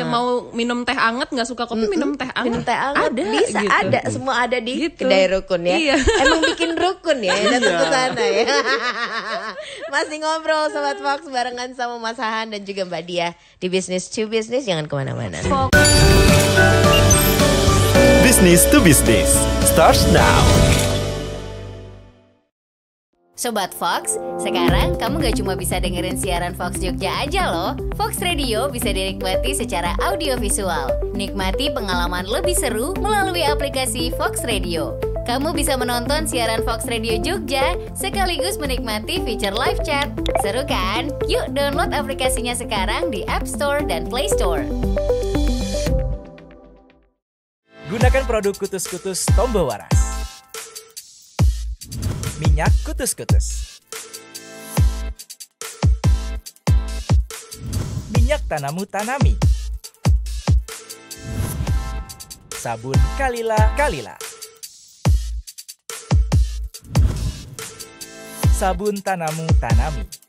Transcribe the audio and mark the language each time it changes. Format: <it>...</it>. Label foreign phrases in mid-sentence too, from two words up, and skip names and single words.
<id>Mau minum teh anget nggak suka kopi, minum teh anget. Minum teh anget ada, bisa gitu. ada, semua ada di kedai rukun ya. Iya. Emang bikin rukun ya, datang ke sana ya. Masih ngobrol Sobat Fox barengan sama Mas Han dan juga Mbak Dia di Business to Business, jangan kemana-mana.</id> <en>Business to Business starts now.</en> <id>Sobat Fox, sekarang kamu gak cuma bisa dengerin siaran Fox Jogja aja loh. Fox Radio bisa dinikmati secara audiovisual. Nikmati pengalaman lebih seru melalui aplikasi Fox Radio. Kamu bisa menonton siaran Fox Radio Jogja sekaligus menikmati fitur</id> <en>live chat.</en> <id>Seru kan? Yuk download aplikasinya sekarang di App Store dan Play Store. Gunakan produk Kutus-Kutus Tombo Waras. Minyak Kutus-Kutus. Minyak Tanamu Tanami. Sabun Kalila. Sabun Tanamu Tanami.</id>